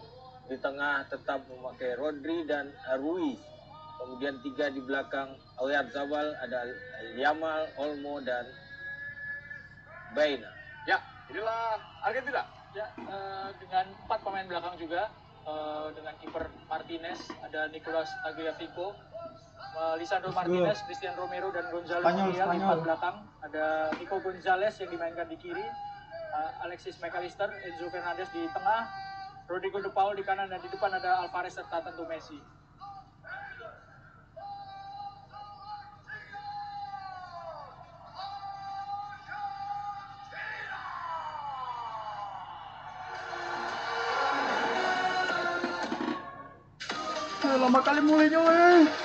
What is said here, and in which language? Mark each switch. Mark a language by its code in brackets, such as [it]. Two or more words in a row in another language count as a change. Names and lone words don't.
[id] Di tengah tetap memakai Rodri dan Ruiz. Kemudian 3 di belakang Oyarzabal, ada Yamal, Olmo, dan Baina. Ya, inilah Argentina. Ya, dengan 4 pemain belakang juga, dengan kiper Martinez, ada Nicolas Tagliafico, Lisandro Martinez, Christian Romero, dan Gonzalo Montiel di 4 belakang. Ada Nico Gonzalez yang dimainkan di kiri, Alexis McAllister, Enzo Fernandez di tengah, Rodrigo De Paul di kanan, dan di depan ada Alvarez serta tentu Messi. Lama kali mulainya weh.